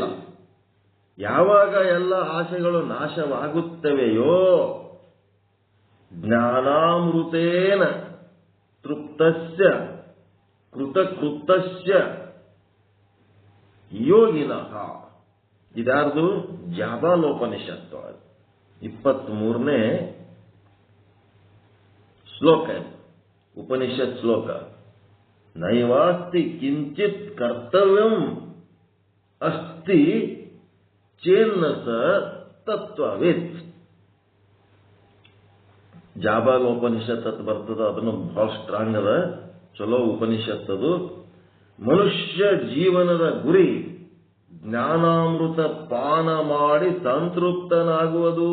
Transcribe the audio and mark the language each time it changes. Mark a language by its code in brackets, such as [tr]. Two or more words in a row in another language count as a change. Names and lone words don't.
[kn] ಯಾವಾಗ ಎಲ್ಲ ಆಸೆಗಳು ನಾಶವಾಗುತ್ತವೆಯೋ [sa] ಜ್ಞಾನಾಮೃತೇನ ತೃಪ್ತಸ್ಯ ಕೃತಕೃತಸ್ಯ ಯೋಗಿನಃ. [kn] ಇದಾರ್ದು ಜಾಬಾಲೋಪನಿಷತ್ತು 23ನೇ ಶ್ಲೋಕ. [sa] ಉಪನಿಷತ್ ಶ್ಲೋಕ. ನೈವಾಸ್ತಿ ಕಿಂಚಿತ್ ಕರ್ತವ್ಯಂ ಅಸ್ತಿ ಚೇನ್ನ ಸ ತತ್ವವಿತ್. [kn] ಜಾಬಾಲೋಪನಿಷತ್ ಅಂತ ಬರ್ತದ, ಅದನ್ನು ಬಹಳ ಸ್ಟ್ರಾಂಗ್ ಅದ, ಚಲೋ ಉಪನಿಷತ್ ಅದು. ಮನುಷ್ಯ ಜೀವನದ ಗುರಿ ಜ್ಞಾನಾಮೃತ ಪಾನ ಮಾಡಿ ಸಂತೃಪ್ತನಾಗುವುದು.